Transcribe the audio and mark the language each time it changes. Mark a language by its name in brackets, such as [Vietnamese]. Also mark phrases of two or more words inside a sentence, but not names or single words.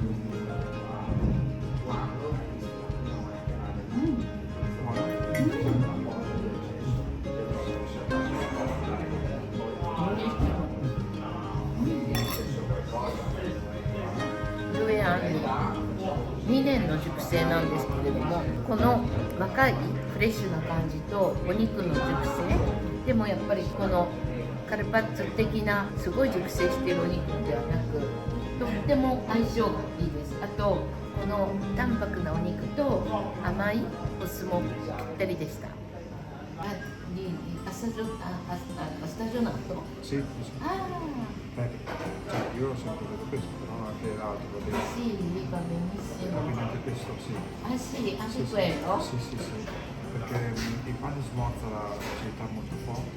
[Italian] Mm. Buonissimo. [Japanese] 2 anni、2 年の熟成なんですけれども、この若いフレッシュな感じとお肉の熟成でもやっぱりこのカルパッチョ的なすごい熟成しているお肉ではなく、とっても相性がいいです。あとこの淡白なお肉と甘いお酢もぴったりでした。assagionato? [Italian] Sì, sì. Ah, Cioè, io ho sempre detto questo, però anche l'altro, va bene. sì, va benissimo. Quindi anche questo, sì. Ah sì, anche Sì, sì. quello? Sì, sì, sì. Perché il pane smorza l'acidità molto forte